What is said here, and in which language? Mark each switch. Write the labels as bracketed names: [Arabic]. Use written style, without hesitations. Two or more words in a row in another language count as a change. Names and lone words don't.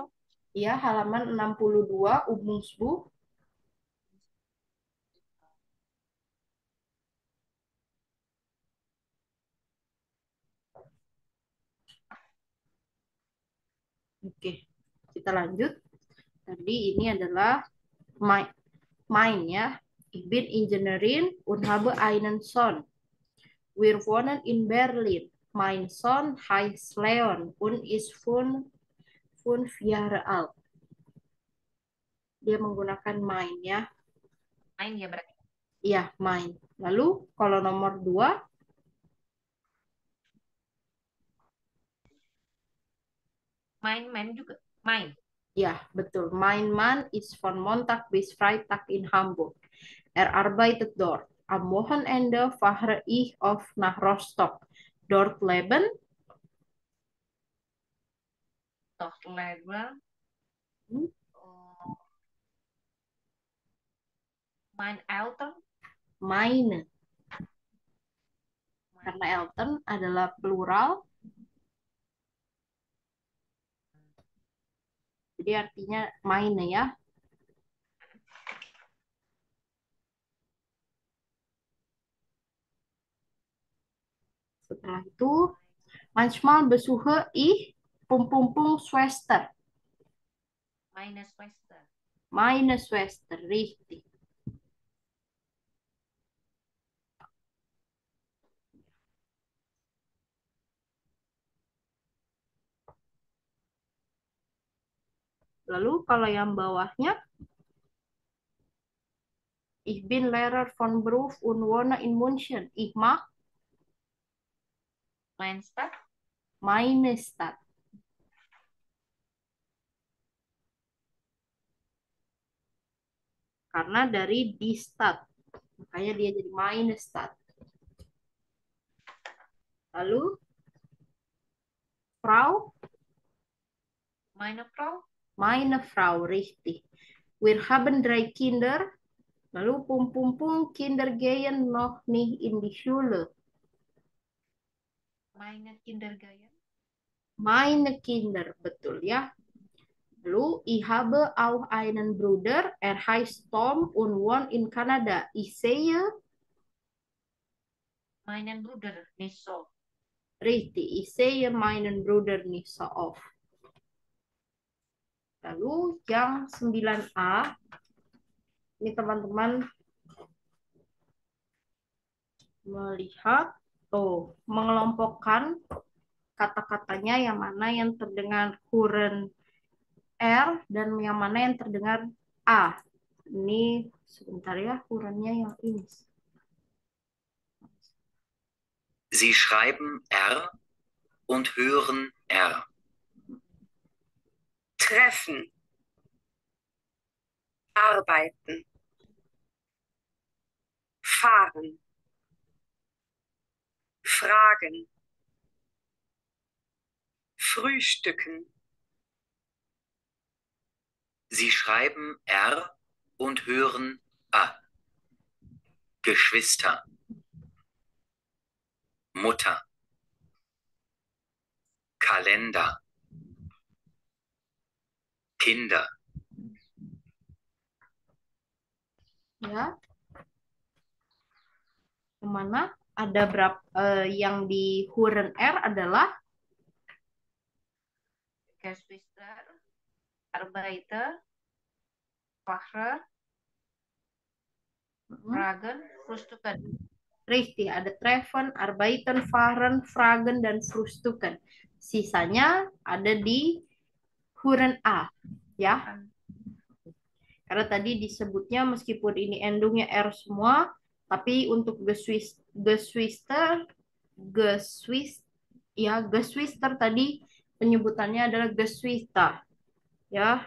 [Indonesian] Ya, halaman 62 Übungsbuch. Oke, kita lanjut. Tadi ini adalah mein ya. [German] Ich bin Ingenieurin und habe einen Sohn. Wir wohnen in Berlin. Mein Sohn heißt Leon und ist 5 Jahre alt. [Indonesian] Dia menggunakan mein ya. Main ya berarti. Iya, mein. Lalu kalau nomor 2, Main juga. Main. ya betul. [German] Mein Mann ist von Montag bis Freitag in Hamburg. Er arbeitet dort. Am Wochenende fahre ich oft nach Rostock. Dort leben Doch label. Hmm. Mein Eltern. meine. [Indonesian] Karena Eltern adalah plural. Jadi Jadi artinya meine ya. Setelah itu, [German] manchmal besuche ich Schwester. Meine Schwester. Meine Schwester, richtig. Lalu kalau yang bawahnya, ich bin Lehrer von Beruf und wohne in München. Ich mag Meine Stadt. meine Stadt. [Indonesian] Karena dari [German] die Stadt. [Indonesian] Makanya dia jadi [German] meine Stadt. [Indonesian] Lalu, Frau, [German] Meine Frau. meine Frau, richtig. Wir haben 3 Kinder. Lalu, Kinder gehen noch nicht in die Schule. Meine Kindergarten. Meine Kinder, [Indonesian] betul ya. Lalu, [German] ich habe auch einen Bruder, heißt Tom und wohnt in Kanada. Ich sehe, Meinen Bruder nicht so. richtig, ich sehe meinen Bruder nicht so oft. [Indonesian] Lalu, yang 9A, ini teman-teman melihat, mengelompokkan kata-katanya yang mana yang terdengar huren R dan yang mana yang terdengar A. Ini sebentar ya, hurennya yang ini. [German] Sie schreiben R und hören R. Treffen. Arbeiten. Fahren. Fragen. Frühstücken. Sie schreiben R und hören A. Geschwister. Mutter. Kalender. Kinder. [Indonesian] Ya. Yang mana ada berapa yang di huren R adalah [German] Geschwister. Arbeiter. Fahrer. Fragen. Frühstücken. Richtig, ada treffen, arbeiten, fahren, fragen, [Indonesian] dan frühstücken. Sisanya ada di huren A, ya. Karena tadi disebutnya meskipun ini endungnya R semua, tapi untuk Geschwister tadi penyebutannya adalah Geschwister, ya.